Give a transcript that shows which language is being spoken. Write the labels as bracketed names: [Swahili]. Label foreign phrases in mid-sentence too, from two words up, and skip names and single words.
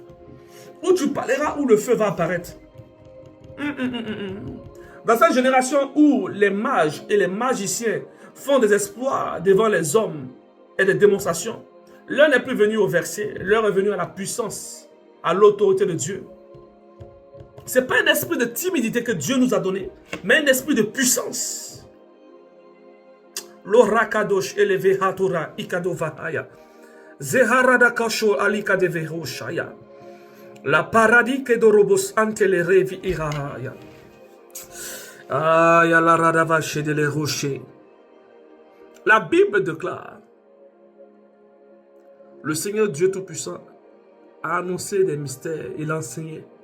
[French] Où tu parleras, où le feu va apparaître. Dans cette génération où les mages et les magiciens font des exploits devant les hommes et des démonstrations, l'heure n'est plus venue au verset, l'heure est venue à la puissance, à l'autorité de Dieu. Ce n'est pas un esprit de timidité que Dieu nous a donné, mais un esprit de puissance. L'orakadosh élevé hatora ikadovahaya. Zeharada kasho alika de veroshaya. La paradis que dorobos ante les revi irahaya. Aya la radavache de les rochers. La Bible déclare, le Seigneur Dieu Tout-Puissant a annoncé des mystères, il a enseigné.